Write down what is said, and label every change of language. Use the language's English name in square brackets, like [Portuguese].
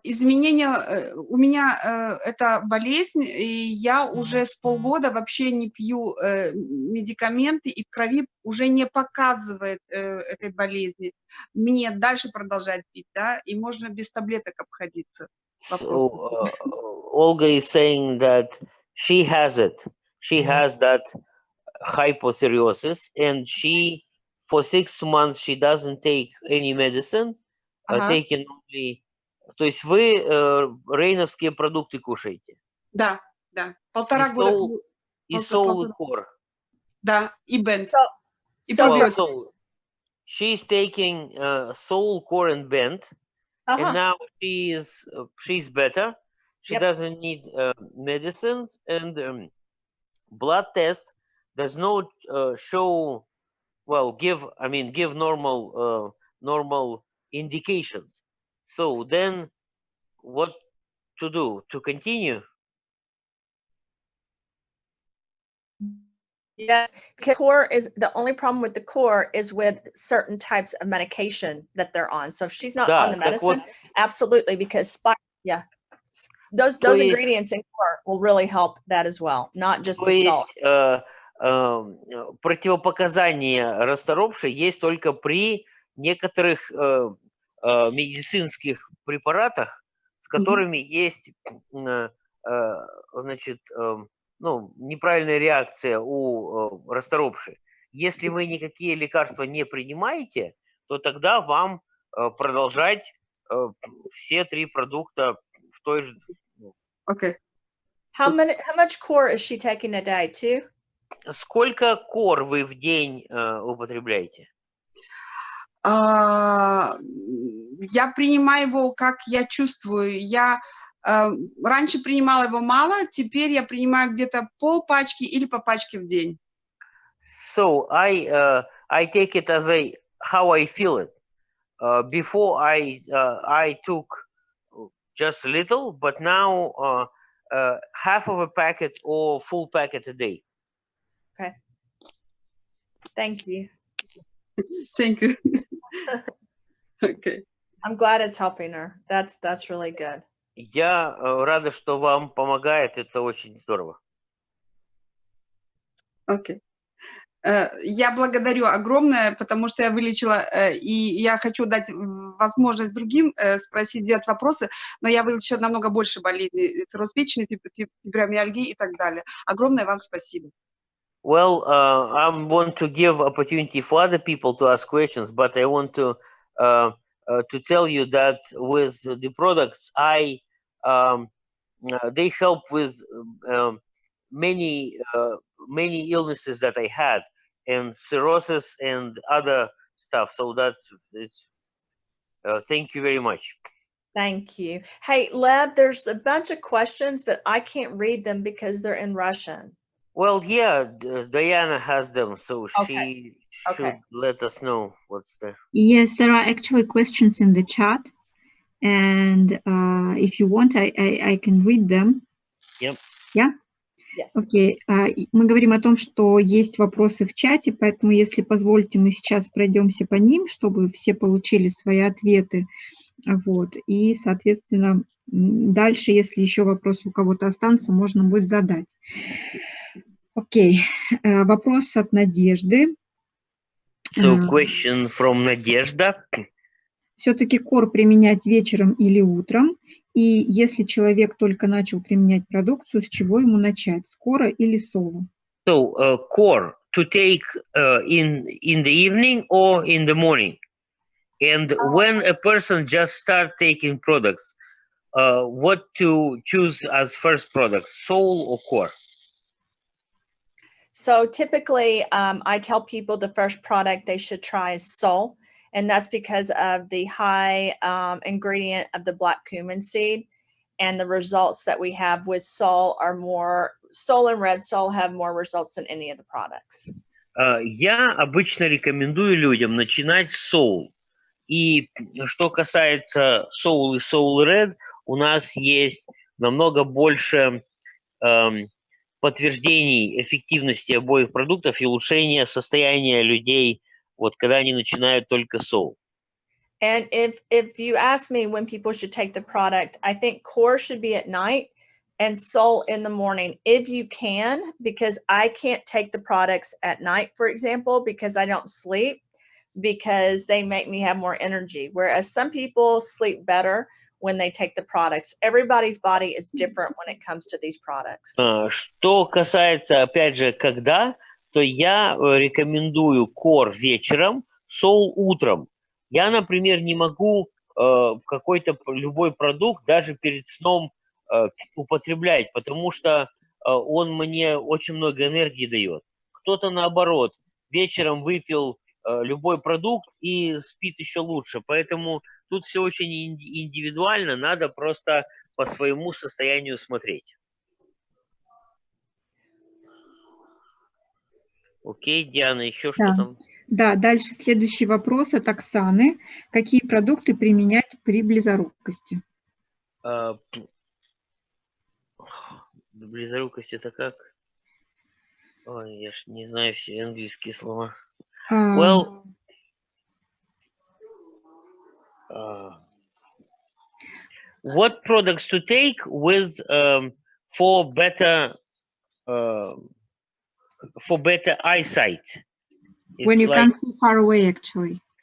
[Russian] Изменения, у меня это болезнь, и я уже с полгода вообще не пью медикаменты, и в крови уже не показывает этой болезни. Мне дальше продолжать пить, да, и можно без таблеток обходиться. [English] So, Olga is saying that she has it. She has that hypothyreosis, and she, for 6 months, she doesn't take any medicine. Taking only, [Russian] то есть вы рейновские продукты кушаете? Да, да. 1,5 года. И соул, и кор. Да, и бенд. [English] So she's taking soul, core, and bend, and now she's better. She doesn't need medicines, and blood test does not show, well, give normal indications. So then what to do? To continue? Yes, core is the only problem with the core is with certain types of medication that they're on. So if she's not on the medicine, absolutely, because those ingredients in core will really help that as well, not just the salt. [Russian] Противопоказания расторопшей есть только при некоторых медицинских препаратах, с которыми есть, значит, неправильная реакция у расторопшей. Если вы никакие лекарства не принимаете, то тогда вам продолжать все 3 продукта в той же. [English] Okay. How much core is she taking a day? 2? [Russian] Сколько кор вы в день употребляете? Я принимаю его, как я чувствую. Я раньше принимала его мало, теперь я принимаю где-то пол-пачки или по пачке в день. [English] So I take it as how I feel it. Before I took just a little, but now half of a packet or full packet a day. Okay. Thank you. Thank you. Okay. I'm glad it's helping her. That's really good. [Russian] Я рада, что вам помогает. Это очень здорово. Окей. Я благодарю огромное, потому что я вылечила, и я хочу дать возможность другим спросить, делать вопросы, но я вылечила намного больше болезней, цирроз печени, фибромиальгии и так далее. Огромное вам спасибо. [English] Well, I want to give opportunity for other people to ask questions, but I want to tell you that with the products, they help with many illnesses that I had, and cirrhosis and other stuff. So that's it's. Thank you very much. Thank you. Hey, Leb, there's a bunch of questions, but I can't read them because they're in Russian. Well, yeah, Diana has them, so Okay. she should let us know what's there. Yes, there are actually questions in the chat, and if you want, I can read them. Yep. Yeah? Yes. [Russian] Окей. Мы говорим о том, что есть вопросы в чате, поэтому, если позволите, мы сейчас пройдемся по ним, чтобы все получили свои ответы. Вот. И, соответственно, дальше, если еще вопросы у кого-то останутся, можно будет задать. Окей. Вопрос от Надежды. [English] So, question from Надежда. [Russian] Все-таки кор применять вечером или утром? И если человек только начал применять продукцию, с чего ему начать? С кора или соло? [English] So, core to take in the evening or in the morning? And when a person just start taking products, what to choose as first product, soul or core? So typically, I tell people the first product they should try is soul, and that's because of the high ingredient of the black cumin seed, and the results that we have with soul are more, soul and red soul have more results than any of the products. [Russian] Я обычно рекомендую людям начинать с soul. И что касается soul и soul red, у нас есть намного больше подтверждений эффективности обоих продуктов и улучшения состояния людей, вот когда они начинают только soul. [English] And if you ask me when people should take the product, I think core should be at night and soul in the morning, if you can, because I can't take the products at night, for example, because I don't sleep, because they make me have more energy. Whereas some people sleep better when they take the products. Everybody's body is different when it comes to these products. [Russian] Что касается, опять же, когда, то я рекомендую core вечером, soul утром. Я, например, не могу какой-то любой продукт даже перед сном употреблять, потому что он мне очень много энергии дает. Кто-то, наоборот, вечером выпил любой продукт и спит еще лучше. Поэтому тут все очень индивидуально, надо просто по своему состоянию смотреть. Окей, Диана, еще что там? Да, дальше следующий вопрос от Оксаны. Какие продукты применять при близорукости? Близорукость это как? Ой, я ж не знаю все английские слова. [English] Well, what products to take with for better eyesight? When you can't see far away, actually.